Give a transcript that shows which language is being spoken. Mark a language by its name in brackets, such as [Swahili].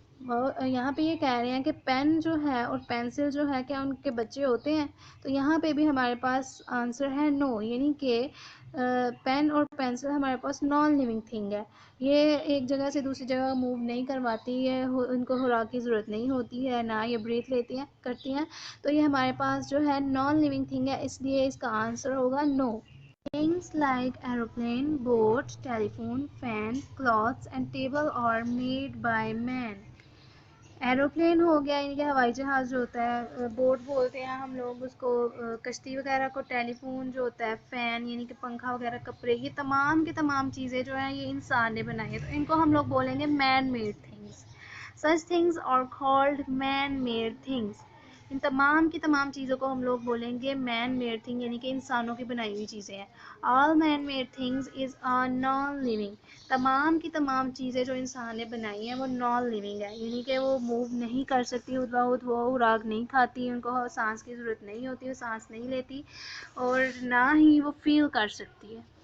[Urdu] یہاں پہ یہ کہہ رہے ہیں کہ پین جو ہے اور پینسل جو ہے کیا ان کے بچے ہوتے ہیں؟ تو یہاں پہ بھی ہمارے پاس آنسر ہے نو, یعنی کہ پین اور پینسل ہمارے پاس نان لیونگ تھنگ ہے. یہ ایک جگہ سے دوسری جگہ موو نہیں کرواتی ہے, ان کو خوراک کی ضرورت نہیں ہوتی ہے, نہ یہ بریتھ لیتی ہیں کرتی ہیں, تو یہ ہمارے پاس جو ہے نان لیونگ تھنگ ہے, اس لیے اس کا آنسر ہوگا نو. [English] Things like aeroplane, boat, telephone, fan, clothes and table are made by man. [Urdu] Aeroplane ہو گیا یعنی کہ ہوائی جہاز جو ہوتا ہے, بوٹ بولتے ہیں ہم لوگ اس کو, کشتی وغیرہ کو, ٹیلی فون جو ہوتا ہے, فین یعنی کہ پنکھا وغیرہ, کپڑے, یہ تمام کے تمام چیزیں جو ہیں یہ انسان نے بنائی ہیں, تو ان کو ہم لوگ بولیں گے man made things. [English] Such things are called man made things. [Urdu] ان تمام کی تمام چیزوں کو ہم لوگ بولیں گے مین میڈ تھنگ, یعنی کہ انسانوں کی بنائی ہوئی چیزیں ہیں. [English] All man made things is non living. [Urdu] تمام کی تمام چیزیں جو انسان نے بنائی ہیں وہ نان لیونگ ہے, یعنی کہ وہ موو نہیں کر سکتی خود بخود, وہ خوراک نہیں کھاتی, ان کو سانس کی ضرورت نہیں ہوتی, وہ سانس نہیں لیتی, اور نہ ہی وہ فیل کر سکتی ہے.